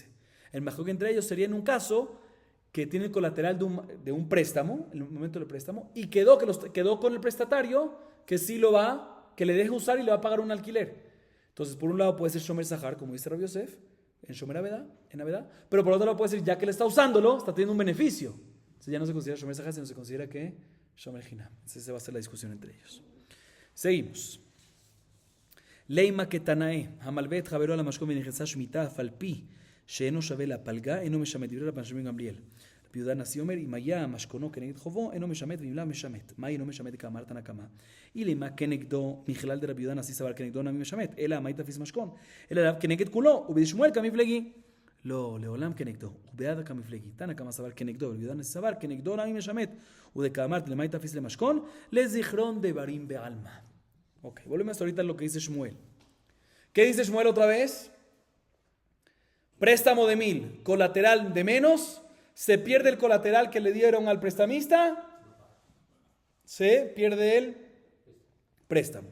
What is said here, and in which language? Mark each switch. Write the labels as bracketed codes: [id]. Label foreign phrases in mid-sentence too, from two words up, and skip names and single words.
[es] El Mahloket entre ellos sería en un caso que tiene el colateral de un préstamo, en el momento del préstamo, y quedó con el prestatario que sí que le deje usar y le va a pagar un alquiler. Entonces, por un lado puede ser [he] שומר שכר, [es] como dice Rabbi Yosef, en [he] שומר אבידה, [es] pero por otro lado puede ser, ya que le está usándolo, está teniendo un beneficio. Entonces ya no se considera [he] שומר שכר, [es] sino se considera que [he] שומר חינם. [es] Esa va a ser la discusión entre ellos. Seguimos. [arc] לימא כתנאי, המלוה חבירו על משכון ונכנסה שמיטה אף על פי, שאינו שוה אלא פלגא, אינו משמט, דברי רבן שמעון גמליאל. רבי יהודה נשיא אומר, אם היה משכונו כנגד חובו, אינו משמט, ואם לאו משמט. מאי אינו משמט דקאמר תנא קמא. ואי לימא כנגדו, מכלל דרבי יהודה נשיא סבר כנגדו נמי משמט. אלא מאי תפיס משכון. אלא רב כנגד כולו, ובדשמואל קמיפלגי. לא, לעולם כנגדו, ובעד כמפלגי, תנא קמא סבר כנגדו, רבי יהודה נשיא סבר כנגדו נמי משמט, ודכאמרת למאי תפיס למשכון, לזיכרון דברים בעלמא. [es] Ok, volvemos ahorita a lo que dice Shmuel. ¿Qué dice Shmuel otra vez? Préstamo de 1,000, colateral de menos, se pierde el colateral que le dieron al prestamista, se pierde el préstamo.